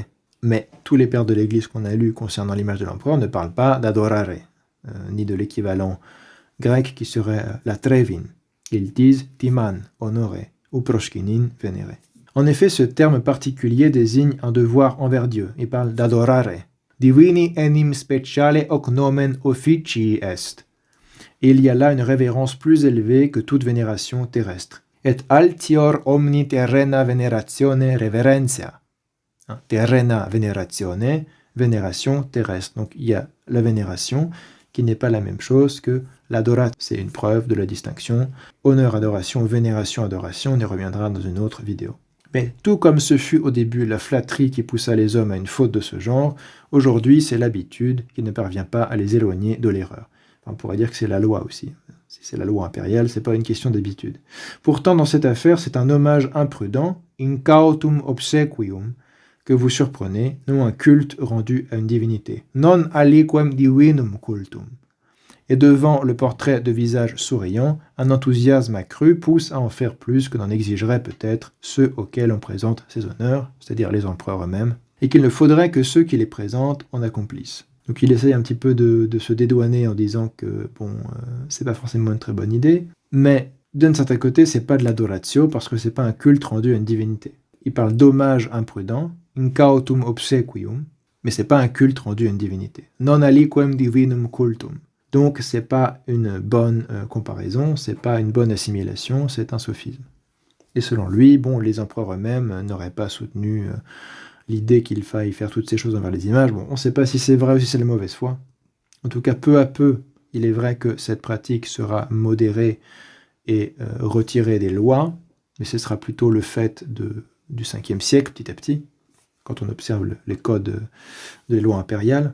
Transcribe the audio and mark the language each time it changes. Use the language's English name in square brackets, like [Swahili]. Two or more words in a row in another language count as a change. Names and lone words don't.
[French] Mais tous les pères de l'Église qu'on a lus concernant l'image de l'empereur ne parlent pas d'adorare, ni de l'équivalent grec qui serait la trevin. Ils disent timan, honorer, ou proskinin, vénérer. En effet, ce terme particulier désigne un devoir envers Dieu. Il parle d'adorare. [Latin] Divini enim speciale hoc nomen officii est. [French] Et il y a là une révérence plus élevée que toute vénération terrestre. [Latin] Et altior omni terrena veneratione reverentia. Terrena veneratione, [French] vénération terrestre. Donc il y a la vénération qui n'est pas la même chose que l'adoration. C'est une preuve de la distinction. Honneur, adoration, vénération, adoration, on y reviendra dans une autre vidéo. Mais tout comme ce fut au début la flatterie qui poussa les hommes à une faute de ce genre, aujourd'hui c'est l'habitude qui ne parvient pas à les éloigner de l'erreur. On pourrait dire que c'est la loi aussi. Si c'est la loi impériale, c'est pas une question d'habitude. Pourtant, dans cette affaire, c'est un hommage imprudent, [Latin] incautum obsequium, [French] que vous surprenez, non un culte rendu à une divinité. [Latin] Non aliquem divinum cultum. [French] Et devant le portrait de visage souriant, un enthousiasme accru pousse à en faire plus que n'en exigeraient peut-être ceux auxquels on présente ces honneurs, c'est-à-dire les empereurs eux-mêmes, et qu'il ne faudrait que ceux qui les présentent en accomplissent. Donc il essaye un petit peu de se dédouaner en disant que, c'est pas forcément une très bonne idée, mais d'un certain côté, c'est pas de l'adoratio, parce que c'est pas un culte rendu à une divinité. Il parle d'hommage imprudent, [Latin] incautum obsequium, [French] mais c'est pas un culte rendu à une divinité. [Latin] Non aliquem divinum cultum. [French] Donc c'est pas une bonne comparaison, c'est pas une bonne assimilation, c'est un sophisme. Et selon lui, les empereurs eux-mêmes n'auraient pas soutenu l'idée qu'il faille faire toutes ces choses envers les images. On ne sait pas si c'est vrai ou si c'est la mauvaise foi. En tout cas, peu à peu, il est vrai que cette pratique sera modérée et retirée des lois, mais ce sera plutôt le fait du 5e siècle, petit à petit, quand on observe les codes des lois impériales.